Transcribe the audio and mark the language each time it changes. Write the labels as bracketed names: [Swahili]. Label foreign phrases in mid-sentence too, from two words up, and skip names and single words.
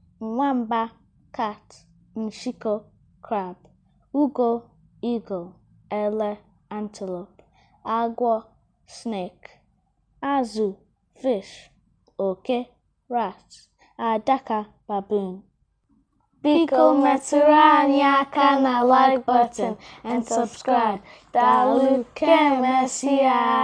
[Igbo] Nwamba, cat. Nshiko, crab. Ugo, eagle. Ele, antelope. Agwọ, snake. Azụ, fish. Oke, rat. Adaka, baboon. Biko metụrụ anyị aka na like button and subscribe. Daalụ, ka emesịa.